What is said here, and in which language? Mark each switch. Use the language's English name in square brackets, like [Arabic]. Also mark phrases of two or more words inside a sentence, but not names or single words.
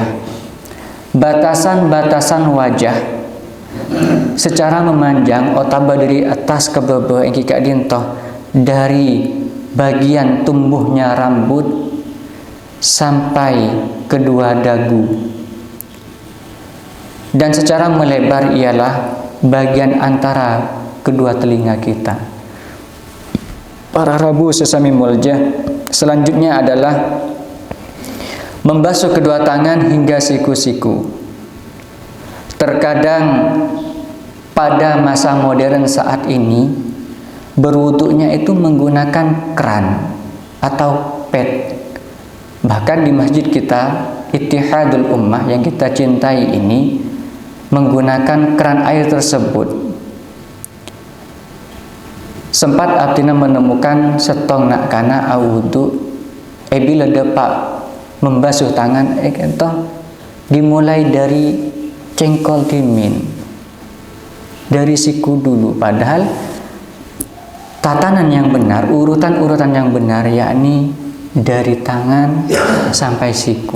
[Indonesian] Batasan-batasan wajah secara memanjang otaba dari atas ke bawah yang [Madurese] Kak Dinto, [Indonesian] dari bagian tumbuhnya rambut sampai kedua dagu, dan secara melebar ialah bagian antara kedua telinga kita. [Madurese] Para Rabu sesami mulja, [Indonesian] selanjutnya adalah membasuh kedua tangan hingga siku-siku. Terkadang pada masa modern saat ini berwuduknya itu menggunakan keran atau pet. Bahkan di masjid kita Ittihadul Ummah yang kita cintai ini menggunakan keran air tersebut. Sempat abdina menemukan [Madurese] setong nak kana awudu bila depak [Indonesian] membasuh tangan dimulai dari [Madurese] cengkol timin, [Indonesian] dari siku dulu, padahal tatanan yang benar, urutan-urutan yang benar yakni dari tangan sampai siku.